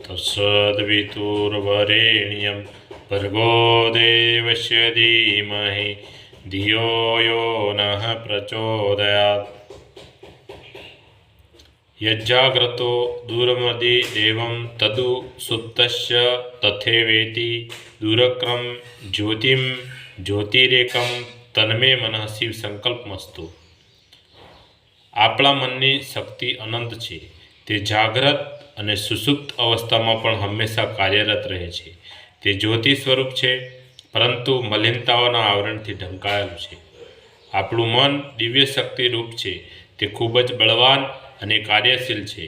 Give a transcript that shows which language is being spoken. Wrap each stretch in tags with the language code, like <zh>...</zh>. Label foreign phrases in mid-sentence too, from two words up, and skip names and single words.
<sa>सद्वितुर्वरेण्यं भर्गो देवस्य धीमहि धियो यो नः प्रचोदयात्। यज्जाग्रतो दूरमदि देवं तदु सुप्तस्य तथैवेति दूरक्रम ज्योतिम ज्योतिरेकम तन्मे मनः शिव संकल्पमस्तु।</sa> <gu>આપણા મનની શક્તિ અનંત છે। તે જાગ્રત અને સુષુપ્ત અવસ્થામાં પણ હંમેશા કાર્યરત રહે છે। તે જ્યોતિ સ્વરૂપ છે, પરંતુ મલિનતાઓના આવરણથી ઢંકાયેલું છે। આપણું મન દિવ્ય શક્તિ રૂપ છે। તે ખૂબ જ બળવાન અને કાર્યશીલ છે।</gu>